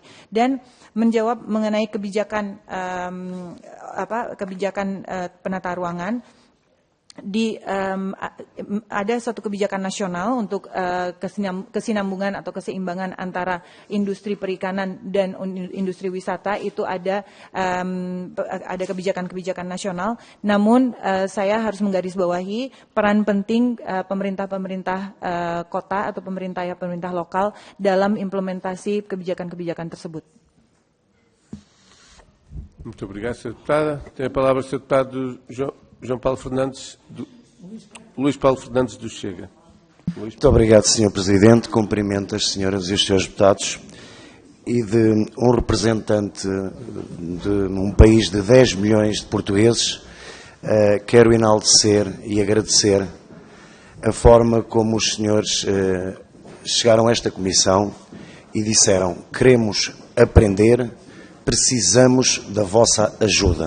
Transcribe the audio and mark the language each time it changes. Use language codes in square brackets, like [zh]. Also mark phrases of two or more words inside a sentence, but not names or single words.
[id] Dan menjawab mengenai kebijakan penata ruangan, ada suatu kebijakan nasional untuk kesinambungan atau keseimbangan antara industri perikanan dan industri wisata. Itu ada kebijakan-kebijakan nasional. Namun saya harus menggarisbawahi peran penting pemerintah-pemerintah kota atau pemerintah lokal dalam implementasi kebijakan-kebijakan tersebut. [pt] Muito obrigado, Sra. Deputada. Tem a palavra o Sr. Deputado Luís Paulo Fernandes do Chega. Muito obrigado, Sr. Presidente. Cumprimento as senhoras e os senhores deputados. e de um representante de um país de 10 milhões de portugueses, quero enaltecer e agradecer a forma como os senhores chegaram a esta comissão e disseram: queremos aprender, precisamos da vossa ajuda.